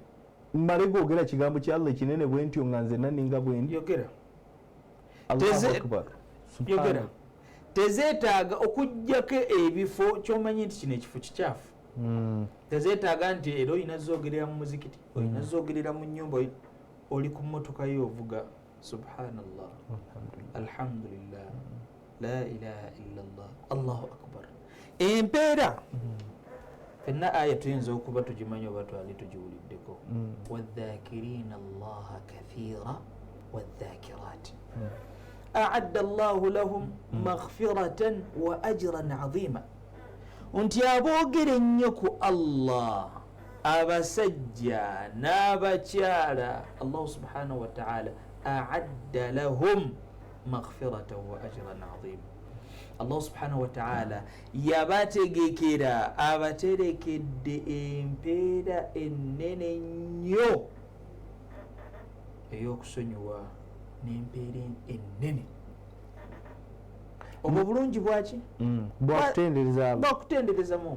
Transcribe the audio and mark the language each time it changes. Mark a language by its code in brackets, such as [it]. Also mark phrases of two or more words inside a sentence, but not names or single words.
[lg] Mmale gwogera kigambo kya Allah kinene bwe ntyo nga nze naninga bwe ndi. Yogera. [ar] الله أكبر. [lg] Yogera. Tezeetaaga okujjako ebifo ky'omanyi nti kino ekifo kikyafu. Tezeetaaga nti era oyina zoogerera mu muzikiti, oyina zoogerera mu nnyumba, oli ku mmotoka yo ovuga. [ar] سبحان الله. الحمد لله. لا إله إلا الله. الله أكبر. [lg] Empeera. Fenna aya tuyinza okuba tugimanyi oba twali tugiwuliddeko. [ar] والذاكرين الله كثيرا والذاكرات. أعد الله لهم مغفرة وأجرا عظيما. [lg] Unti aboogera ennyo ku Allah abasajja n'abakyala [ar] الله سبحانه وتعالى أعد لهم مغفرة وأجرا عظيما. الله سبحانه وتعالى [lg] yabategekera abaterekedde empeera ennene nnyo ey'okusonyiwa n'empeera ennene. Obwo bulungi bwaki? Bwakutendereza Mungu.